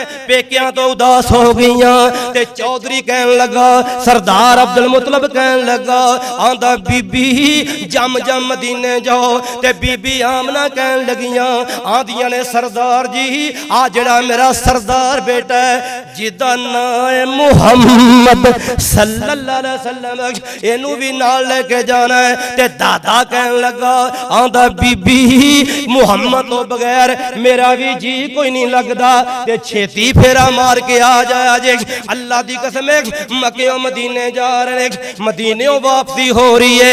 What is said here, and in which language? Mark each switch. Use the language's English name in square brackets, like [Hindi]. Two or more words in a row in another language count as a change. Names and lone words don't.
[Punjabi] پیکیاں توں اداس ہو گئیاں تے چودھری کہن لگا سردار عبد المطلب کہن لگا آندا بی بی جم جم مدینے جاؤ تے بی بی آمنہ کہن لگیاں آندیاں نے سردار جی آ جہڑا میرا سردار بیٹا ہے جدا نام ہے محمد [Arabic] صلى الله عليه وسلم [Punjabi] اینوں بھی نال لیکے جانا ہے تے دادا کہن لگا آندا بی بی محمد توں بغیر میرا بھی جی کوئی نہیں لگدا تے چھیتی پھیرا مار کے آ جایا جے. اللہ دی قسم مکے مدینے جا رہے مدینے واپسی ہو رہی ہے.